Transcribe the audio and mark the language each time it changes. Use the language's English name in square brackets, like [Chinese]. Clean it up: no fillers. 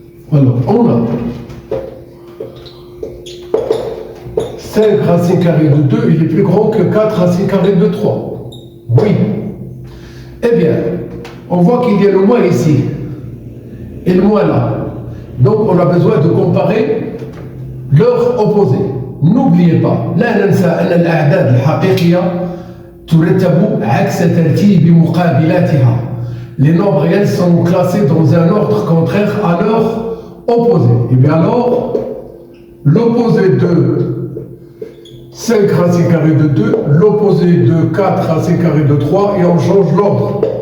[French] Alors, on a 5 racine carrée de 2, il est plus grand que 4 racine carrée de 3. Oui. Eh bien, on voit qu'il y a le moins ici et le moins là. Donc, on a besoin de comparer leur opposé. N'oubliez pas, [Arabic] لا ننسى أن الأعداد الحقيقية ترتب عكس ترتيب مقابلاتها. [French] Les nombres réels sont classés dans un ordre contraire à leur opposé. Et bien alors, l'opposé de 5 racine carrée de 2, l'opposé de 4 racine carrée de 3, et on change l'ordre.